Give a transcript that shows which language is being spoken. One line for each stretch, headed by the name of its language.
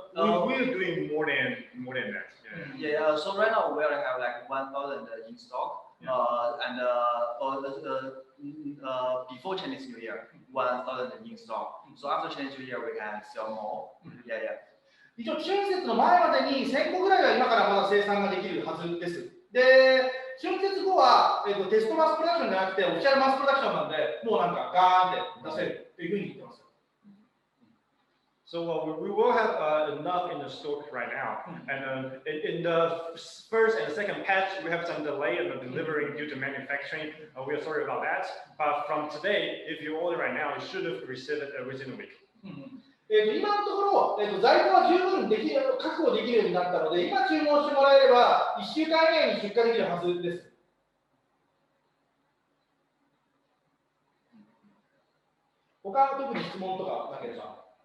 English: We're doing more than that. So right now we already have like 1,000 in stock, and before Chinese New Year, 1,000 in stock. So after Chinese New Year, we can sell more.
Japanese: 一応春節の前までに1000個ぐらいは今からまだ生産ができるはずです。で、春節後は、テストマスプロダクションじゃなくてオフィシャルマスプロダクションなんで、もうなんかガーンって出せるというふうに言ってます。
English: So we will have enough in the stock right now, and in the first and second patch we have some delay in the delivering due to manufacturing. We are sorry about that. But from today, if you order right now, you should have received it within a week.
Japanese: 今のところ、在庫は十分確保できるようになったので、今注文してもらえれば1週間以内に出荷できるはずです。他特に質問とかなければ。